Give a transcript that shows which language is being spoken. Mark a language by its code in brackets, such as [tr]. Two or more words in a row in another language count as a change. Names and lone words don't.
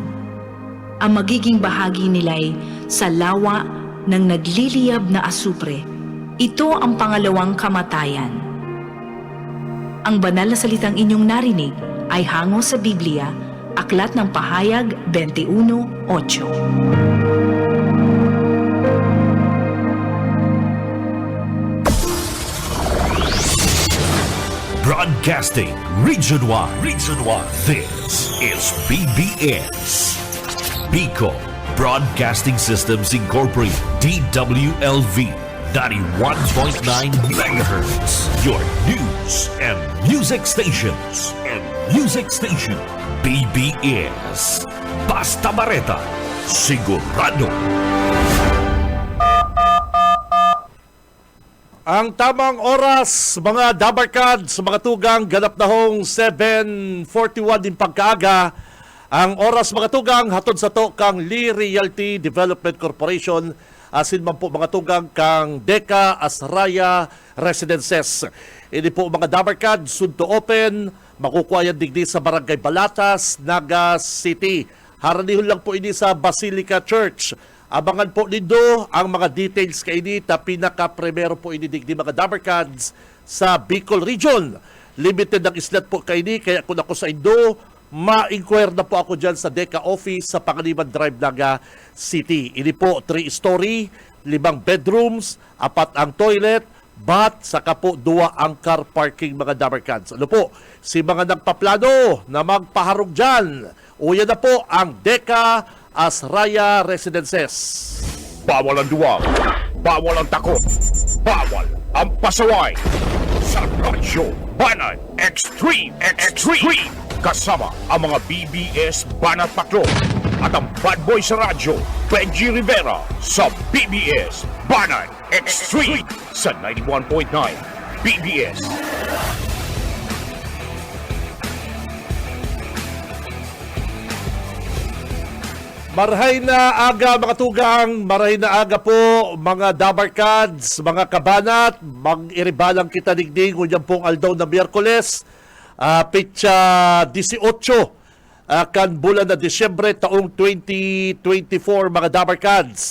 [tl] Ang magiging bahagi nila'y sa lawa ng nagliliyab na asupre. Ito ang pangalawang kamatayan. Ang banal na salitang inyong narinig ay hango sa Biblia, Aklat ng Pahayag 21:8. [en] Broadcasting Region 1. This is BBS. Bicol Broadcasting Systems Incorporated. DWLV 91.9 megahertz. Your news and music stations. [bik] BBS. Basta Bareta. Sigurado. Ang tamang oras, mga dabarkads, mga tugang, ganap na hong 7:41 din pagkaaga. Ang oras, mga tugang, hatod sa to kang Lee Realty Development Corporation, asin man po mga tugang kang Deka Asraya Residences. Ini po mga dabarkads, [en] soon to open, [bik] makukuha yan digdi sa Barangay Balatas, Naga City. Haranihon lang po ini sa Basilica Church. Abangan po nindo ang mga details kay ini ta pinaka-primero po ini digdi mga dabarkads sa Bicol Region. Limited ang islat po kay ini, kaya kung ako sa Indo, ma-inquire na po ako dyan sa Deka Office sa Pangaliban Drive, Naga City. Ini po 3-story, 5 bedrooms, 4 ang toilet, bath, saka po 2 ang [en] car parking [bik] mga dabarkads. Ano po, si mga nagpaplano na magpaharog dyan, uya na po ang Deka Asraya Residences. Bawal ang duwag, bawal ang takot, bawal ang pasaway. Sa Radyo Banat Extreme kasama ang mga BBS Banat Patrol at ang bad boy sa radyo, Benji Rivera sa BBS Banat Extreme sa 91.9 BBS. Marahay na aga mga tugang, marahay na aga po mga dabarkads, mga kabanat, mag-iribalang kita digding unyan pong aldaw na Miyerkules, pitsa 18, kan bulan na Disyembre taong 2024 mga dabarkads.